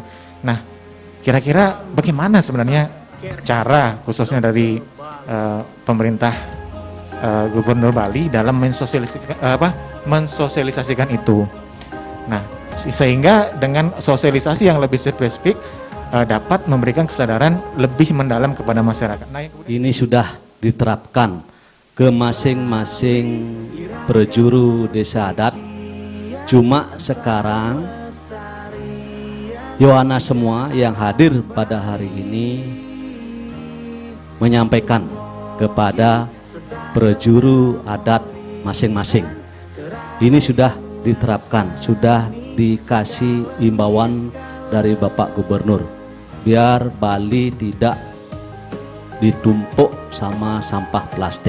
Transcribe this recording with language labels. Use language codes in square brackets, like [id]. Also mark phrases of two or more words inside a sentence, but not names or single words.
[id] Nah, kira-kira bagaimana sebenarnya cara khususnya dari pemerintah Gubernur Bali dalam mensosialisasikan itu. Nah, sehingga dengan sosialisasi yang lebih spesifik dapat memberikan kesadaran lebih mendalam kepada masyarakat. Nah, Ini sudah diterapkan ke masing-masing prajuru desa adat. Cuma sekarang Yohana semua yang hadir pada hari ini menyampaikan kepada prajuru adat masing-masing. Ini sudah diterapkan, sudah dikasih imbauan dari Bapak Gubernur biar Bali tidak ditumpuk sama sampah plastik.